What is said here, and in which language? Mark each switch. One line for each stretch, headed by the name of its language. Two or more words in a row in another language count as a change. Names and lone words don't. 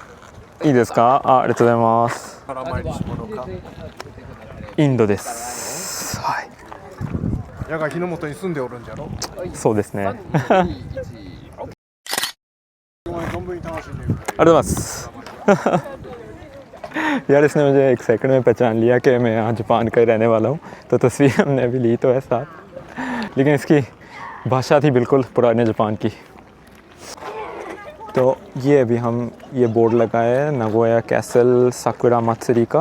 Japanese: いいですか？ありがとうございます。から参りし者かインドです。はい。矢が日の本に住んでおるんじゃろそうですね。ありがと存分に楽しんでいる
Hindi: うございます。यार इसने मुझे एक सेकंड में पहचान लिया कि मैं यहाँ जापान का ही रहने वाला हूँ, तो तस्वीर हमने अभी ली तो है साथ, लेकिन इसकी भाषा थी बिल्कुल पुराने जापान की। तो ये अभी हम ये बोर्ड लगाया है नागोया कैसल साकुरा मत्सुरी का।